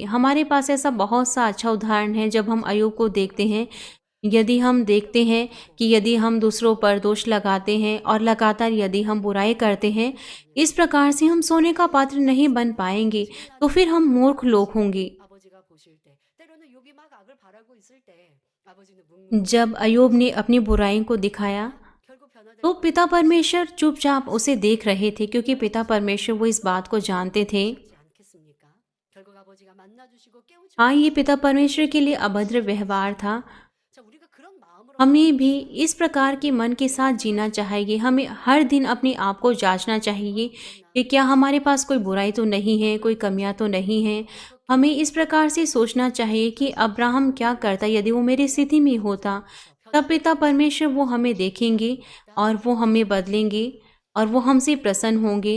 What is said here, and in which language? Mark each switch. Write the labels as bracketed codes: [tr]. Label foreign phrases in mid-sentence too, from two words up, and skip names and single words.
[hi] हमारे पास ऐसा बहुत सा अच्छा उदाहरण है। जब हम अयूब को देखते हैं, यदि हम देखते हैं कि यदि हम दूसरों पर दोष लगाते हैं और लगातार यदि हम बुराई करते हैं, इस प्रकार से हम सोने का पात्र नहीं बन पाएंगे, तो फिर हम मूर्ख लोग होंगे। [ko] 아버지가 보실 때 때로는 욥이 막 악을 바라고 있을 때 아버지는 묵묵 [hi] जब अयूब ने अपनी बुराई को दिखाया [ko] 결국 변화될 [hi] तो पिता परमेश्वर चुपचाप उसे देख रहे थे, क्योंकि पिता परमेश्वर वो इस बात को जानते थे। [ko] 않겠습니까? 결국 아버지가 만나 주시고 깨우쳐 [hi] हाँ, ये पिता परमेश्वर के लिए अभद्र व्यवहार था। [ko] 자, 우리가 그런 마음으로 [hi] हमें भी इस प्रकार के मन के साथ जीना चाहिए। हमें हर दिन अपने आप को जाँचना चाहिए कि क्या हमारे पास कोई बुराई तो नहीं है, कोई कमियाँ तो नहीं हैं। हमें इस प्रकार से सोचना चाहिए कि अब्राहम क्या करता यदि वो मेरी स्थिति में होता। तब पिता परमेश्वर वो हमें देखेंगे और वो हमें बदलेंगे और वो हमसे प्रसन्न होंगे।